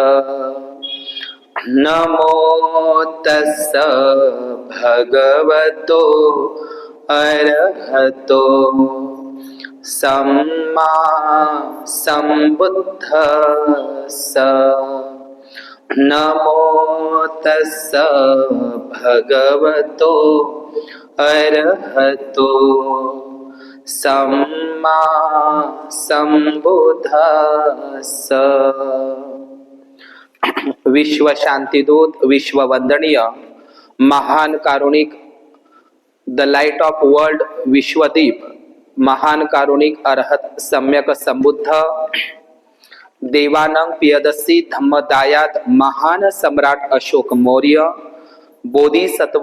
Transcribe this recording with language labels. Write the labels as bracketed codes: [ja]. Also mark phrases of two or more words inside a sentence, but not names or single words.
[pi] नमो तस्स भगवतो अरहतो सम्मा सम्बुद्धस्स। नमो तस्स भगवतो अरहतो सम्मा सम्बुद्धस्स। [mr] विश्व शांतिदूत, विश्व वंदनीय, महान कारुणिक, [en] the light of world, [mr] विश्वदीप, महान कारुणिक अरहत सम्यक संबुद्ध, देवानंग पियदसी धम्मदायात, महान सम्राट अशोक मौर्य, बोधिसत्व,